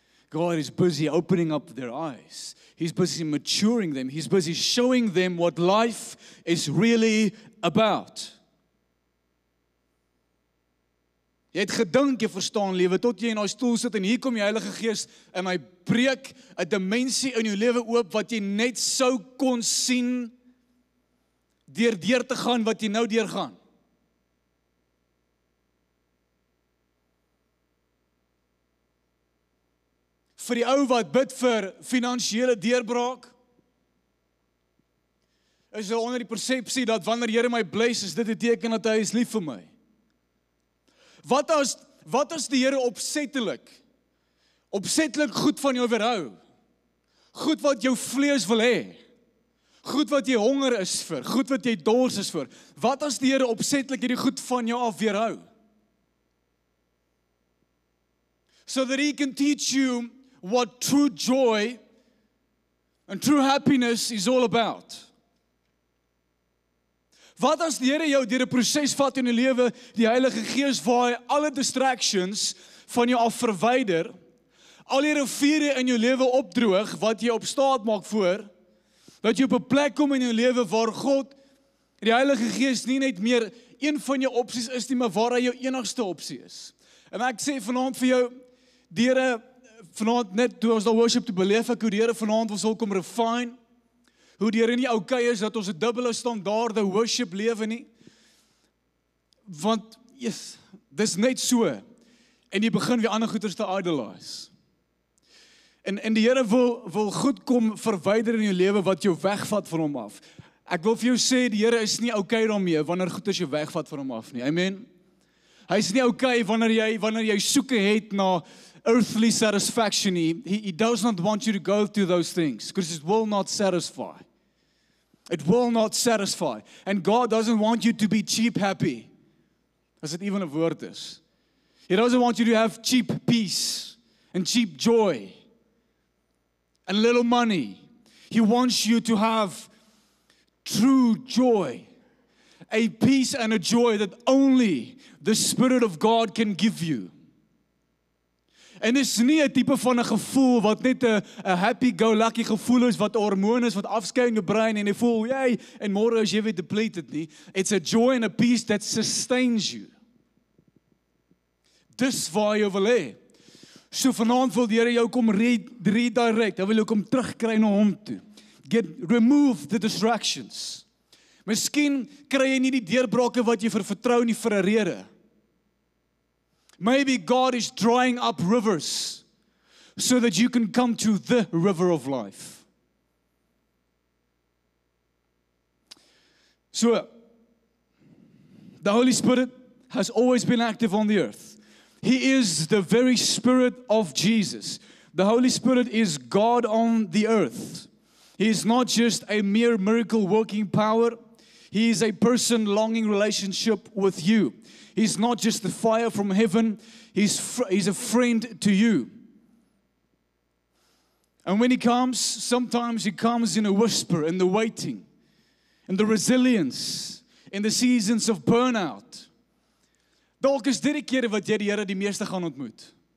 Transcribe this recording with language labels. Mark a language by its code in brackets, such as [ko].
[en] God is busy opening up their eyes. He's busy maturing them. He's busy showing them what life is really about. [af] Jy het gedink jy verstaan lewe tot jy in daai stoel sit en hier kom die Heilige Gees en hy breek 'n dimensie in jou lewe oop wat jy net sou kon sien deur te gaan wat jy nou deurgaan. Vir die ou wat bid vir finansiële deurbraak, is daar onder die persepsie dat wanneer die Here my bless, is dit 'n teken dat hy is lief vir my. Wat as die Here opsettelik goed van jou weerhou? Goed wat jou vlees wil hê. Goed wat jy honger is vir, goed wat jy dors is vir. Wat as die Here opsettelik hierdie goed van jou af weerhou? So that he can teach you what true joy and true happiness is all about. Wat as die Here jou deur 'n proses vat in die lewe, die Heilige Gees waar hy alle distractions van jou af verwyder, al die riviere in jou lewe opdroog, wat jy op staat maak voor, dat jy op 'n plek kom in jou lewe waar God, die Heilige Gees nie net meer een van jou opsies is nie, maar waar hy jou enigste opsie is. En ek sê vanaand vir jou, die Here, vanaand net toe ons daar worship te beleef ek hoe die Here vanaand ons wil kom refine, hoe die Here nie okay is dat ons 'n dubbele standaarde worship lewe nie, want dis net so, en jy begin weer ander goeders te idolize. En die Here wil goed kom verwyder in jou lewe wat jou wegvat van hom af. Ek wil vir jou sê, die Here is nie okay daarmee wanneer goeders jou wegvat van hom af nie, amen. Hy is nie okay wanneer jy soeke het na [en] earthly satisfaction. He does not want you to go through those things, because it will not satisfy. It will not satisfy. And God doesn't want you to be cheap happy, [af] as dit even 'n woord is. [en] He doesn't want you to have cheap peace and cheap joy and little money. He wants you to have true joy, a peace and a joy that only the Spirit of God can give you. [af] En dit is nie 'n tipe van 'n gevoel wat net 'n happy-go-lucky gevoel is, wat 'n hormoon is wat afskei in jou brein en jy voel, jy, en môre as jy weer depleted nie. [en] It's a joy and a peace that sustains you. [af] Dis waar jy wil hê. So vanaand wil die Here jou kom redirect. Hy wil jou kom terugkry na hom toe. [en] Remove the distractions. [af] Miskien kry jy nie die deurbrake wat jy vertrou nie vir 'n rede. [en] Maybe God is drying up rivers so that you can come to the river of life. So, the Holy Spirit has always been active on the earth. He is the very Spirit of Jesus. The Holy Spirit is God on the earth. He is not just a mere miracle working power. He is a person longing relationship with you. He's not just the fire from heaven. He's a friend to you. And when he comes, sometimes he comes in a whisper, in the waiting, in the resilience, in the seasons of burnout. [af] Dalk is dit die kere wat jy die Here die meeste gaan ontmoet.